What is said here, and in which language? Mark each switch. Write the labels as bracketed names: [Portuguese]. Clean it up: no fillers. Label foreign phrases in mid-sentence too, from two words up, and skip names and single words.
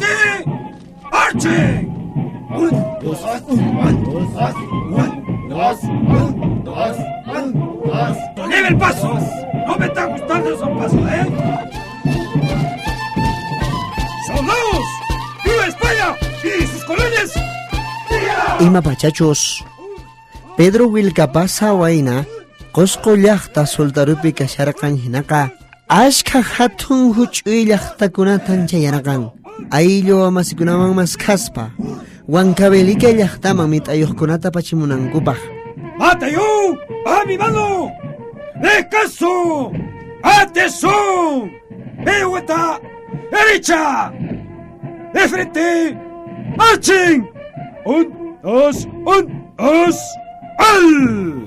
[Spanish] ¡Marchen! ¡Lleve el paso! ¡No me está gustando esos pasos, ¡Soldados! ¡Viva España! ¡Y sus colonias! [Quechua] Ima pachachos. Pedro Willkapasa waina qosqo llaqta soltarupi kasharqan hinaqa ashka hatun huch'uy llaqtakunatan chayarqan. Ayllu amasikunaman maskaspa Huancavelica llaqtaman mit'ayuqkunata pachimunankupaq. [Spanish] ¡Batallón! ¡A mi mano! ¡Descanso! ¡Atención! ¡Vuelta! ¡Derecha! ¡De frente! ¡Marchen! ¡Un, dos! ¡Al!